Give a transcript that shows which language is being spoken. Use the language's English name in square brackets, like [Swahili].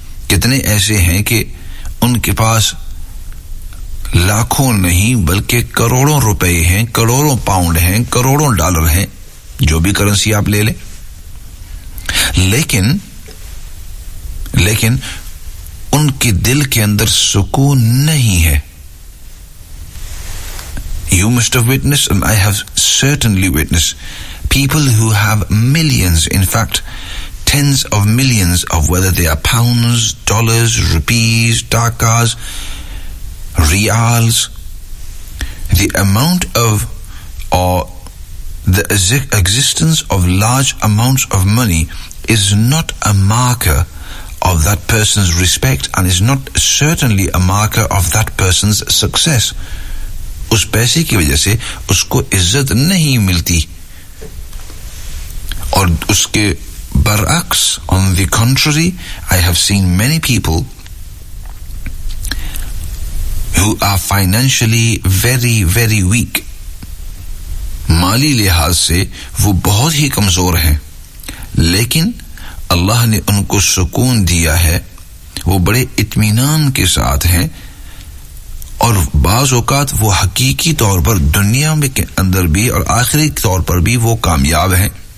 [Hindi] कितने ऐसे हैं कि उनके पास लाखों नहीं बल्कि करोड़ों रुपए हैं, करोड़ों पाउंड हैं, करोड़ों डॉलर हैं, जो भी करेंसी आप ले लें, लेकिन उनके दिल के अंदर सुकून नहीं है। [English] You must have witnessed, and I have certainly witnessed, people who have millions, in fact, tens of millions of whether they are pounds, dollars, rupees, dakas, riyals, the amount of, or the existence of large amounts of money is not a marker of that person's respect and is not certainly a marker of that person's success. [Hindi] उस पैसे की वजह से उसको इज्जत नहीं मिलती, और उसके बरअक्स, [English] on the contrary, I have seen many people who are financially very very weak, [Hindi] माली लिहाज से वो बहुत ही कमजोर हैं, लेकिन अल्लाह ने उनको सुकून दिया है, वो बड़े इत्मीनान के साथ हैं, और बाज़ औक़ात वो हकीकी तौर पर दुनिया में के अंदर भी और आखिरी तौर पर भी वो कामयाब हैं।